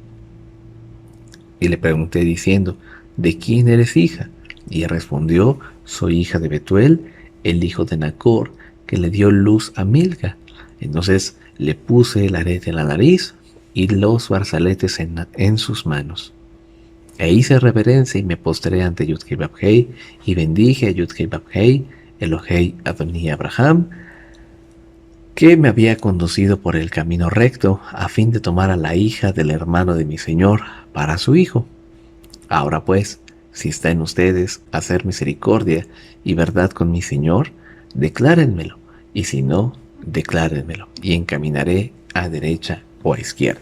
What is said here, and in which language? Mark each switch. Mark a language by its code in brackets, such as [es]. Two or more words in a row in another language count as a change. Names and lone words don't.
[es] Y le pregunté diciendo, ¿de quién eres hija? Y respondió, soy hija de Betuel, el hijo de Nacor, que le dio luz a Milca. Entonces le puse el arete en la nariz y los brazaletes en sus manos. E hice reverencia y me postré ante Yud-Heh-Vah-Heh y bendije a Yud-Heh-Vah-Heh, [he] Elohei Adoní Abraham, [es] que me había conducido por el camino recto a fin de tomar a la hija del hermano de mi señor para su hijo. Ahora pues, si está en ustedes hacer misericordia y verdad con mi señor, declárenmelo, y si no, declárenmelo, y encaminaré a derecha o a izquierda.